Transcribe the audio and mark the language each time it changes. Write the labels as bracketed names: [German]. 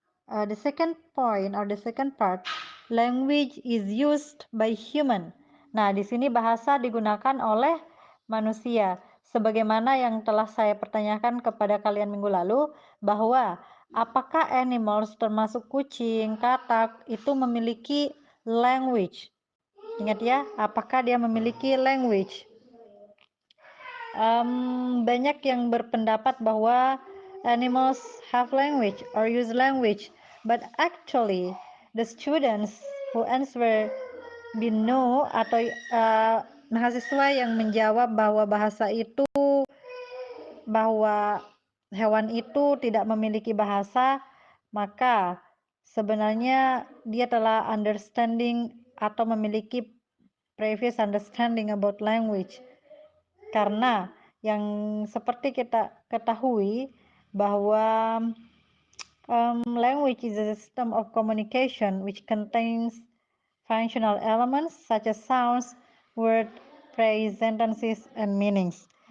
[English] The second point or the second part, language is used by human. [Indonesian] Nah, di sini bahasa digunakan oleh manusia. Sebagaimana yang telah saya pertanyakan kepada kalian minggu lalu, bahwa apakah animals termasuk kucing, katak, itu memiliki language? Ingat ya, apakah dia memiliki language? Banyak yang berpendapat bahwa [English] animals have language or use language, but actually the students who answer no [Indonesian] atau mahasiswa yang menjawab bahwa bahwa hewan itu tidak memiliki bahasa, maka sebenarnya dia telah understanding atau memiliki [English] previous understanding about language. [Indonesian] Karena yang seperti kita ketahui bahwa [English] language is a system of communication which contains functional elements such as sounds, word, phrase, sentences, and meanings.